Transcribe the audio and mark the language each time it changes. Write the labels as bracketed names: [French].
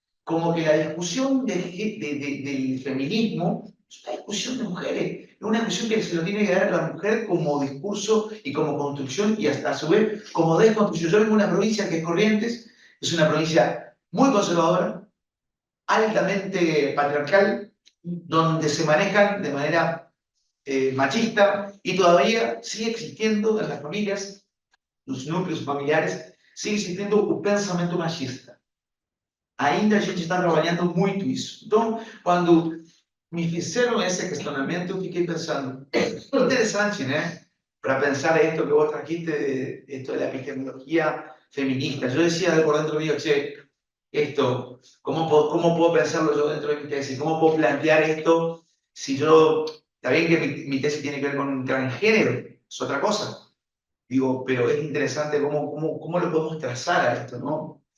[Spanish] como que la discusión del feminismo es una discusión de mujeres, es una discusión que se lo tiene que dar a la mujer como discurso y como construcción y hasta a su vez como desconstrucción. Yo vengo de una provincia que es Corrientes, es una provincia muy conservadora, altamente patriarcal, donde se manejan de manera machista y todavía sigue existindo en las familias, [Portuguese] nos núcleos familiares, [Spanish] sigue existindo [Portuguese] o pensamento machista. Ainda a gente está trabalhando muito isso. Então, quando me fizeram esse questionamento, eu fiquei pensando, interessante, né? [Spanish] Para pensar esto que vos trajiste, esto de la epistemología feminista. Yo decía por dentro mío, che, esto, ¿cómo puedo pensarlo yo dentro de mi tesis? ¿Cómo puedo plantear esto si yo, está bien que mi tesis tiene que ver con transgénero, es otra cosa, digo, pero es interesante cómo lo podemos trazar a esto, ¿no?